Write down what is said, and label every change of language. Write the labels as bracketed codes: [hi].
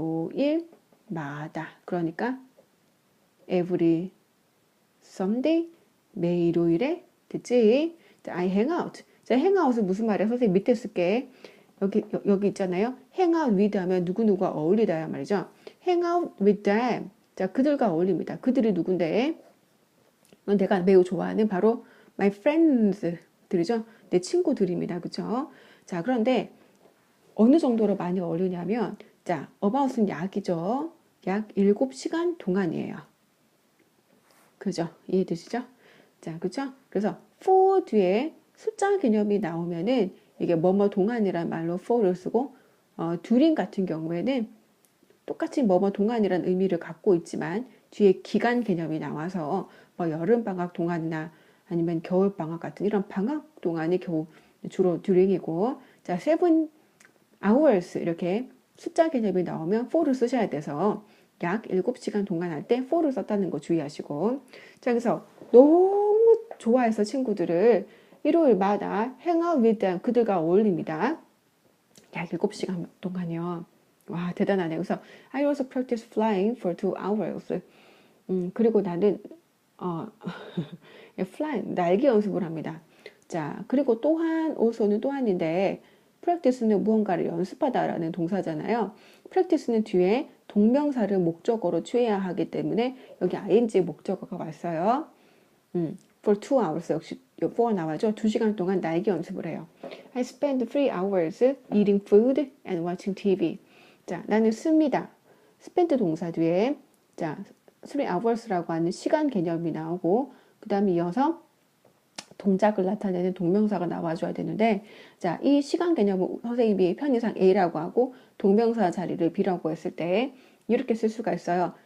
[ko] 일요일마다 그러니까 [en] every Sunday [ko] 매 일요일에 됐지? 자, I hang out 자, hang out은 무슨 말이야? 선생님 밑에 쓸게 여기 있잖아요. hang out with 하면 누구누구가 어울리다야 말이죠. [en] hang out with them [ko] 자, 그들과 어울립니다. 그들이 누군데? 내가 매우 좋아하는 바로 [en] my friends [ko] 들이죠. 내 친구들입니다. 그쵸? 자, 그런데 어느 정도로 많이 어울리냐면 자, about은 약이죠. 약 7시간 동안이에요. 그죠? 이해되시죠? 자, 그쵸? 그래서 for 뒤에 숫자 개념이 나오면은 이게 뭐뭐 동안이란 말로 for를 쓰고 during 같은 경우에는 똑같이 뭐뭐 동안이란 의미를 갖고 있지만 뒤에 기간 개념이 나와서 뭐 여름방학 동안이나 아니면 겨울방학 같은 이런 방학 동안이 주로 during이고 자, 7 hours 이렇게 숫자 개념이 나오면 for를 쓰셔야 돼서 약 7시간 동안 할 때 for를 썼다는 거 주의하시고 자, 그래서 너무 좋아해서 친구들을 일요일마다 [en] hang out with them [ko] 그들과 어울립니다. 약 7시간 동안이요. 와, 대단하네요. 그래서 [en] I also practice flying for 2 hours. [ko] 그리고 나는 flying 날개 연습을 합니다. 자, 그리고 또한 also는 또한인데 practice는 무언가를 연습하다라는 동사잖아요. practice는 뒤에 동명사를 목적어로 취해야 하기 때문에 여기 ing 목적어가 왔어요. for 2 hours 역시 for 나와죠. 2시간 동안 날개 연습을 해요. [en] I spend 3 hours eating food and watching TV. [ko] 자, 나는 씁니다. spend 동사 뒤에 자, 3 hours라고 하는 시간 개념이 나오고 그 다음에 이어서 동작을 나타내는 동명사가 나와줘야 되는데 자, 이 시간 개념을 선생님이 편의상 A라고 하고 동명사 자리를 B라고 했을 때 이렇게 쓸 수가 있어요.